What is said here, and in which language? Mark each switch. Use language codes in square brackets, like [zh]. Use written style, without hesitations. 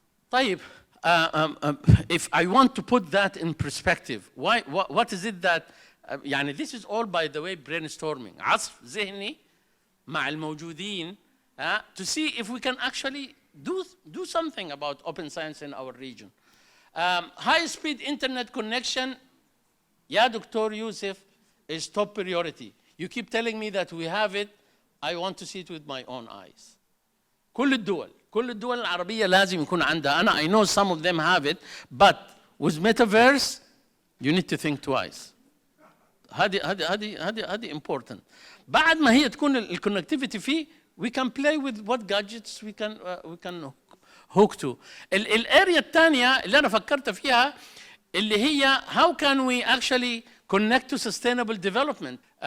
[ar] طيب, [en] if I want to put that in perspective, what is it that, [ar] يعني [en] this is all, by the way, brainstorming, [ar] عصف ذهني مع الموجودين, [en] to see if we can actually do something about open science in our region. High-speed internet connection, [ar] يا دكتور يوسف, [en] is top priority. You keep telling me that we have it. I want to see it with my own eyes. [ar] كل الدول العربية لازم يكون عندها. [en] I know some of them have it, but with metaverse you need to think twice. [ar] هذه [en] important. [ar] بعد ما هي تكون الكونكتيفيتي فيه, [en] we can play with what gadgets we can hook to. [ar] الاريا الثانية اللي أنا فكرت فيها اللي هي [en] how can we actually connect to sustainable development.